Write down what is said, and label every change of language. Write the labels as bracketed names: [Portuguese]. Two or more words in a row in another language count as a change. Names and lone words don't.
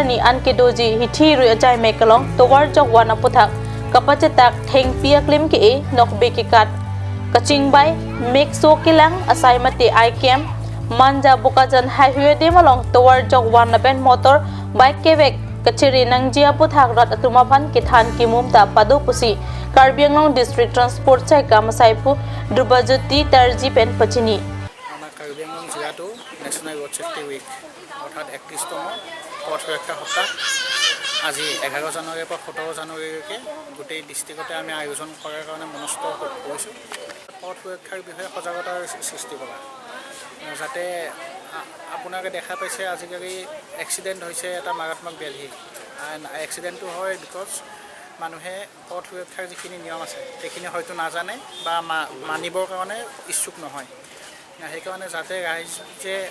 [Karbi] ni an ke doji hithi ruya jaimek along tawar jogwan aputhak kapachetak theng pia klim ke e nok bekikat kaching bai mek so kilang asai mate I cam manja bukajan highway de malong towar jogwan lapen [English] motor bike [Karbi] kebek kachiri nangjia puthak rat atuma phan ki than ki mumta padu pusi Karbi Anglong District Transport Sai Kamasaipu Drubajoti Tarji pen pachini [Assamese] আমাৰ কাৰ্বি আংলং জিলাটো [English] national road safety week [Assamese] অৰ্থাৎ 31তম পথ সুৰক্ষা সপ্তাহ আজি 11 জানুৱাৰীৰ পৰা 17 জানুৱাৰীলৈকে গোটেই ডিষ্ট্ৰিক্টতে আমি আয়োজন কৰাৰ কাৰণে মনস্থ কৰিছোঁ পথ সুৰক্ষাৰ বিষয়ে সজাগতাৰ সৃষ্টি কৰা যাতে আপোনালোকে দেখা পাইছে আজিকালি এক্সিডেণ্ট হৈছে এটা মাৰাত্মক ব্যাধি এক্সিডেণ্টটো হয় বিকজ মানুহে পথ সুৰক্ষাৰ যিখিনি নিয়ম আছে সেইখিনি হয়তো নাজানে বা মানিবৰ কাৰণে ইচ্ছুক নহয় সেইকাৰণে যাতে ৰাইজে